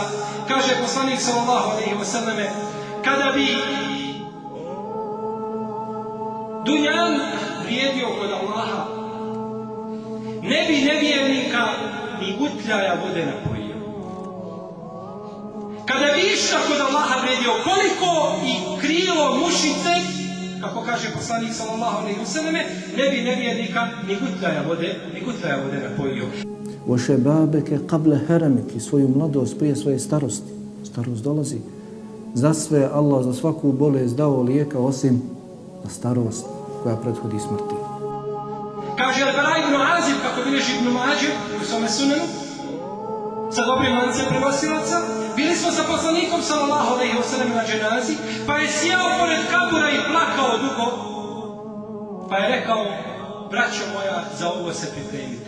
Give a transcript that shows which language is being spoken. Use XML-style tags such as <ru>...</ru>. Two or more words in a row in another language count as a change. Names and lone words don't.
<bs>Kaže poslanik</bs> <ar>صلى الله عليه وسلم:</ar> <bs>kada bi dunjan vrijedio kod Allaha, ne bi nevjernika ni gutljaja vode napojio. Kada bi išta kod Allaha vrijedio, koliko i krilo mušice, kako kaže poslanik</bs> <ar>صلى الله عليه وسلم,</ar> <bs>ne bi nevjernika ni gutljaja vode napojio.</bs> <ar>وَشَبَابَكَ قَبْلَ هَرَمِكِ,</ar> <bs>svoju mladost prije svoje starosti. Starost dolazi. Za sve Allah, za svaku bolest dao lijeka osim za starost koja prethodi smrti. Kaže Al-Bara ibn Azib, kako bilježi Ibn Mađe u svome sunenu, sa dobrim lancem prenosilaca, bili smo sa poslanikom</bs> <ar>صلى الله عليه وسلم</ar> <bs>na dženazi, pa je sjeo pored kabura i plakao dugo, pa je rekao: braćo moja, za ovo se pripremite.</bs>